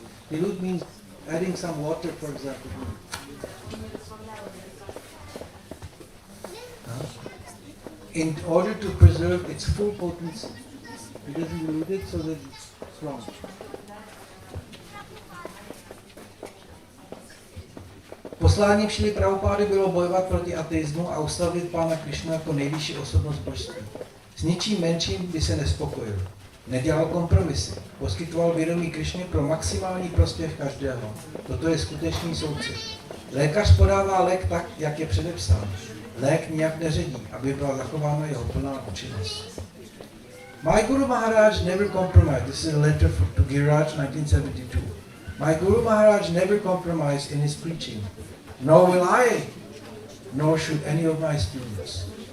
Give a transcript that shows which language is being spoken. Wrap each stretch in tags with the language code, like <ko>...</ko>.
<en>Dilute means adding some water, for example. In order to preserve its full potency. He doesn't dilute it so that it's strong.</en> <cs>Posláním Šrily Prabhupády bylo bojovat proti ateismu a ustavit Pána Krišnu jako nejvyšší osobnost božství. S ničím menším by se nespokojil. Nedělal kompromisy. Poskytoval vědomí Krišně pro maximální prospěch každého. Toto je skutečný soucit. Lékař podává lék tak, jak je předepsán. Lék nijak neředí, aby byla zachována jeho plná účinnost.</cs> <en>My Guru Maharaj never compromised. This is a letter to Giriraj, 1972. My Guru Maharaj never compromised in his preaching. Nor will I, nor should any of my students.</en>